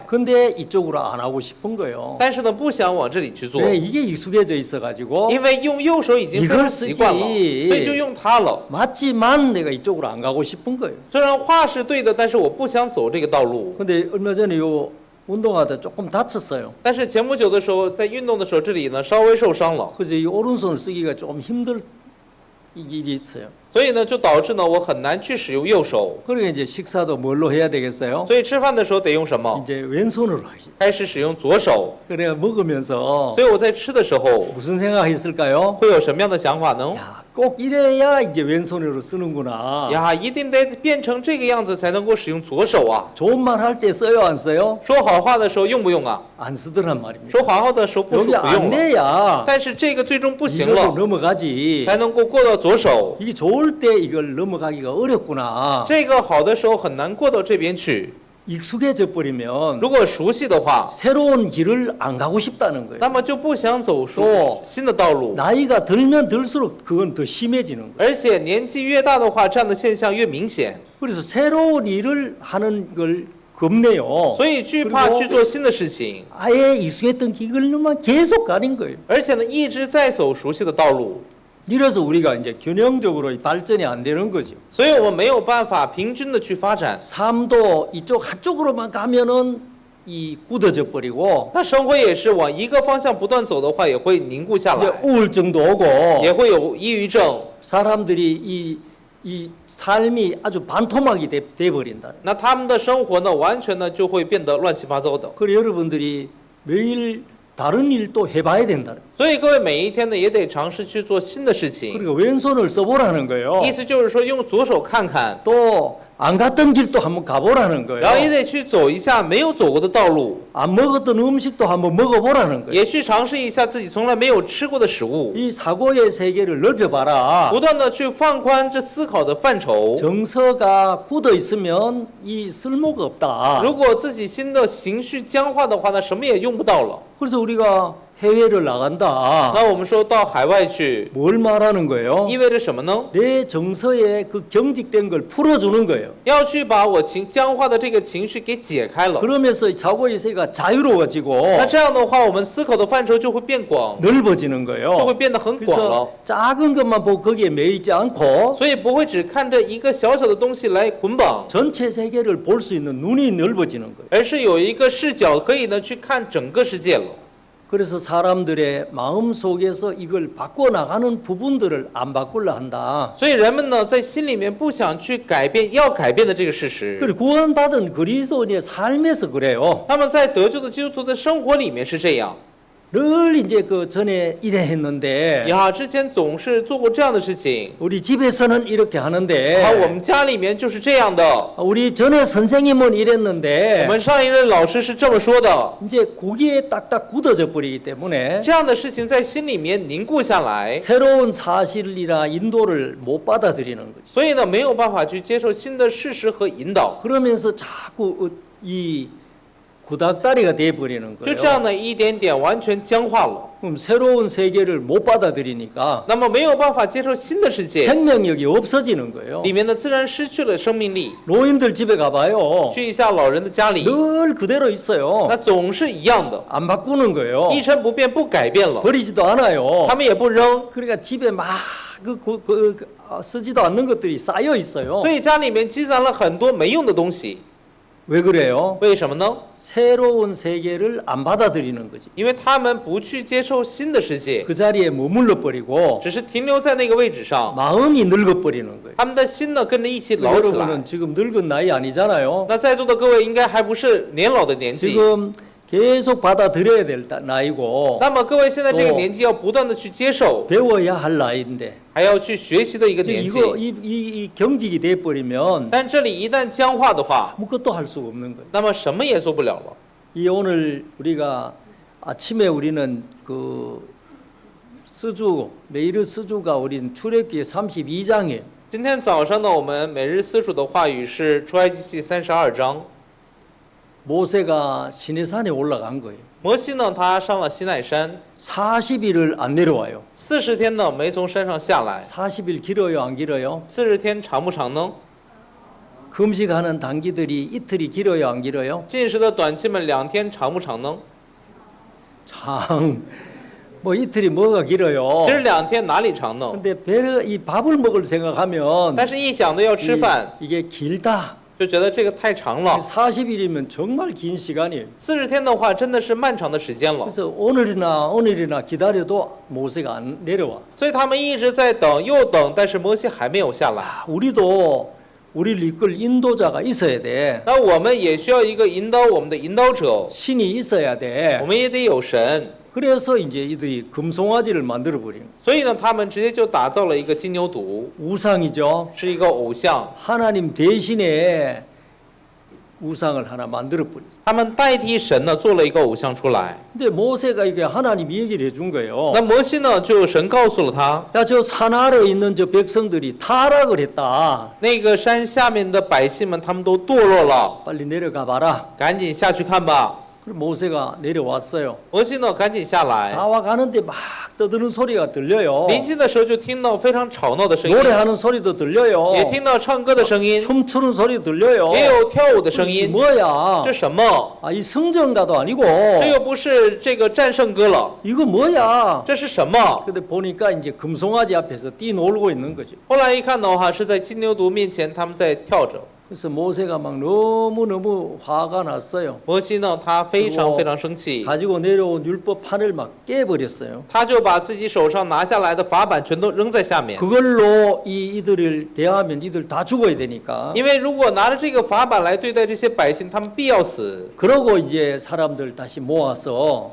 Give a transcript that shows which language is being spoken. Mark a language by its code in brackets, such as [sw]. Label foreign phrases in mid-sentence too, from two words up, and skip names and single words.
[ko] 근데 이쪽으로 안 하고 싶은 거예요. [zh] 但是呢，不想往这里去做， [ko] 왜 이게 익숙해져 있어가지고 [zh] 因为用右手已经非常习惯了，所以就用它了。 [ko] 맞지만 내가 이쪽으로 안 가고 싶은 거예요. [zh] 虽然话是对的，但是我不想走这个道路。 [ko] 근데 얼마 전에 요 운동하다 조금 다쳤어요. [zh] 但是前不久的时候，在运动的时候，这里呢稍微受伤了， [ko] 그래서 이 오른손을 쓰기가 좀 힘들 일이 있어요. [zh] 所以呢就导致呢我很难去使用右手。 [ko] 그러니까 이제 식사도 뭘로 해야 되겠어요? [zh] 所以吃饭的时候得用什么？ [ko] 이제 왼손으로 하지. [zh] 开始使用左手。 [ko] 그래 먹으면서 [zh] 所以我在吃的时候 [ko] 무슨 생각했을까요? [zh] 会有什么样的想法呢？ [ko] 야, 꼭 이래야 이제 왼손으로 쓰는구나. [zh] 呀，一定得变成这个样子才能够使用左手啊！ [ko] 좋은 말 할 때 써요, 안 써요? [zh] 说好话的时候用不用啊？ [ko] 안 쓰더란 말입니다. [zh] 说好话的时候不 [ko] 여기 [zh] 说不 [ko] 안 [zh] 用了， [ko] 내야 [zh] 但是这个最终不行 [ko] 이걸로 [zh] 了， [ko] 넘어가지. [zh] 才能够过到左手。 [ko] 이게 좋을 때 이걸 넘어가기가 어렵구나. [zh] 这个好的时候很难过到这边去。 [ko] 익숙해져 버리면 [zh] 如果熟悉的话， [ko] 새로운 길을 안 가고 싶다는 거예요. [zh] 那么就不想走 [ko] 또 [zh] 新的道路， [ko] 나이가 들면 들수록 그건 더 심해지는 거예요. [zh] 而且年纪越大的话，这样的现象越明显， [ko] 그래서 새로운 일을 하는 걸 겁내요. [zh] 所以惧怕去做新的事情， [ko] 아예 익숙했던 길을만 계속 가는 거예요. [zh] 而且呢一直在走熟悉的道路， [ko] 이래서 우리가 이제 균형적으로 발전이 안 되는 거죠. [zh] 所以我们没有办法平均的去发展。 [ko] 삶도 이쪽 한쪽으로만 가면은 이 굳어져 버리고 [zh] 那生活也是往一个方向不断走的话，也会凝固下 [ko] 이제 [zh] 来， [ko] 우울증도 오고 [zh] 也会有抑郁症。 [ko] 사람들이 이 삶이 아주 반토막이 돼 버린다. [zh] 那他们的生活呢，完全呢就会变得乱七八糟的。 [ko] 그래 여러분들이 매일 다른 일도 해봐야 된다. [zh] 所以各位每一天呢，也得尝试去做新的事情。 [ko] 그리고 왼손을 써보라는 거예요. [zh] 意思就是说，用左手看看， [ko] 또 안 갔던 길도 한번 가보라는 [zh] 然后也 [ko] 거예요. [zh] 得去走一下没有走过的道路， [ko] 안 먹었던 음식도 한번 먹어보라는 거예요. [zh] 也去尝试一下自己从来没有吃过的食物， [ko] 이 사고의 세계를 넓혀봐라. [zh] 不断的去放宽这思考的范畴。 [ko] 정서가 굳어 있으면 이 쓸모가 없다. [zh] 如果自己心的情绪僵化的话，那什么也用不到了。 [ko] 그래서 우리가 해외를 나간다. [zh] 那我们说到海外去， [ko] 뭘 말하는 거예요? [zh] 意味着什么呢？ [ko] 내 정서에 그 경직된 걸 풀어주는 거예요. [zh] 要去把我僵化的这个情绪给解开了。 [ko] 그러면서 사고의 세계가 자유로워지고 [zh] 那这样的话，我们思考的范畴就会变广， [ko] 넓어지는 [zh] 就 [ko] 거예요. [zh] 会变得很广了。 [ko] 그래서 작은 것만 보고 거기에 매이지 않고 [zh] 所以不会只看着一个小小的东西来捆绑， [ko] 전체 세계를 볼 수 있는 눈이 넓어지는 거예요. [zh] 而是有一个视角可以呢去看整个世界了。 [ko] 그래서 사람들의 마음 속에서 이걸 바꿔나가는 부분들을 안 바꾸려 한다. [zh] 所以人们呢在心里面不想去改变要改变的这个事实， [ko] 그리고 구원받은 그리스도인의 삶에서 그래요. [zh] 他们在得救的基督徒的生活里面是这样。 [ko] 늘 이제 그 전에 이래 했는데 [zh] 呀，之前总是做过这样的事情， [ko] 우리 집에서는 이렇게 [zh] 啊，我 [ko] 하는데 [zh] 们家里面就是这样的， [ko] 우리 전에 선생님은 [zh] 我 [ko] 이랬는데 [zh] 们上一任老师是这么说的， [ko] 이제 거기에 딱딱 굳어져 버리기 때문에 [zh] 这样的事情在心里面凝固下来， [ko] 새로운 사실이나 인도를 못 받아들이는 거죠. [zh] 所以呢没有办法去接受新的事实和引导， [ko] 그러면서 자꾸 이 구닥다리가 돼 버리는 [zh] 就 [ko] 거예요. [zh] 这样呢，一点点完全僵化了。 [ko] 그럼 새로운 세계를 못 받아들이니까 [zh] 那么没有办法接受新的世界， [ko] 생명력이 없어지는 거예요. [zh] 里面呢自然失去了生命力。 [ko] 노인들 집에 가봐요. [zh] 去一下老人的家里， [ko] 늘 그대로 있어요. [zh] 那总是一样的， [ko] 안 바꾸는 거예요. [zh] 一成不变，不改变了， [ko] 버리지도 않아요. [zh] 他们也不扔， [ko] 그러니까 집에 막 쓰지도 않는 것들이 쌓여 있어요. [zh] 所以家里面积攒了很多没用的东西。 [ko] 왜 그래요? [zh] 为什么呢？ [ko] 새로운 세계를 안 받아들이는 거지. [zh] 因为他们不去接受新的世界， [ko] 그 자리에 머물러 버리고 [zh] 只是停留在那个位置上， [ko] 마음이 늙어 버리는 거예요. [zh] 他们的心呢跟着一起老起来。 [ko] 여러분은 지금 늙은 나이 아니잖아요. [zh] 那在座的各位应该还不是年老的年纪， [ko] 지금 계속 받아들여야 될 나이고 [zh] 那么各位现在这个年纪要不断的去接受， [ko] 배워야 할 나이인데 [zh] 还要去学习的一个 [ko] 지금 [zh] 年纪。 [ko] 이 경직이 돼 버리면 [zh] 但这里一旦僵化的话， [ko] 아무것도 할 수 없는 거예요. [zh] 那么什么也做不了了。 [ko] 이 오늘 우리가 아침에 우리는 그 스주 메이르 스주가 우린 출애굽기 32장이에요. [zh] 今天早上呢，我们每日私塾的话语是出埃及记32章。 [ko] 모세가 시내산에 올라간 거예요. [zh] 摩西呢，他上了西奈山， [ko] 40일을 안 내려와요. [zh] 40 天呢没从山上下来。 [ko] 40일 길어요, 안 길어요? [zh] 40 天长不长呢？ [ko] 금식하는 단기들이 이틀이 길어요, 안 길어요? [zh] 禁食的短期们2天长不长呢？ [ko] 장, 뭐 이틀이 뭐가 길어요? [zh] 其实2天哪里长呢？ [ko] 근데 이 밥을 먹을 생각하면 [zh] 但是一想到要吃饭， [ko] 이게 길다. [zh] 就觉得这个太长了。 [ko] 40일이면 정말 긴 시간이에요. [zh] 40 天的话，真的是漫长的时间了。 [ko] 그래서 오늘이나 기다려도 모세가 안 내려와. [zh] 所以他们一直在等，又等，但是摩西还没有下来。 [ko] 우리도 우리를 이끌 인도자가 있어야 돼. [zh] 那我们也需要一个引导我们的引导者， [ko] 신이 있어야 [zh] 我 [ko] 돼. [zh] 们也得有神。 [ko] 그래서 이제 이들이 금송아지를 만들어 버린 [zh] 所以呢，他们直接就打造了一个金牛犊， [ko] 우상이죠. [zh] 是一个偶像。 [ko] 하나님 대신에 우상을 하나 만들어 버렸어요. [zh] 他们代替神呢，做了一个偶像出来。 [ko] 근데 모세가 이게 하나님이 얘기를 해준 거예요. [zh] 那摩西呢，就神告诉了他， [ko] 야, 저 산 아래에 있는 저 백성들이 타락을 했다. [zh] 那个山下面的百姓们，他们都堕落了， [ko] 빨리 내려가 봐라. [zh] 赶紧下去看吧。 [ko] 그럼 모세가 내려왔어요. [zh] 摩西呢，赶紧下来。 [ko] 다와 가는데 막 떠드는 소리가 들려요. [zh] 临近的时候就听到非常吵闹的声音， [ko] 노래하는 소리도 들려요. [zh] 也听到唱歌的声音， [ko] 춤추는 소리도 들려요. [zh] 也有跳舞的声 [ko] 이게 [zh] 音。 [ko] 뭐야? [zh] 这什么？ [ko] 아, 이 성전가도 아니고 [zh] 这又不是这个战胜歌了， [ko] 이거 뭐야? [zh] 这是什么？ [ko] 근데 보니까 이제 금송아지 앞에서 뛰놀고 있는 거죠. [zh] 后来一看的话，是在金牛犊面前，他们在跳着。 [ko] 그래서 모세가 막 너무너무 화가 났어요. [zh] 摩西呢，他非常非常生气， [ko] 가지고 내려온 율법판을 막 깨버렸어요. [zh] 他就把自己手上拿下来的法版全都扔在下面。 [ko] 그걸로 이들을 대하면 이들 다 죽어야 되니까. [zh] 因为如果拿着这个法版来对待这些百姓，他们必要死。 [ko] 그러고 이제 사람들 다시 모아서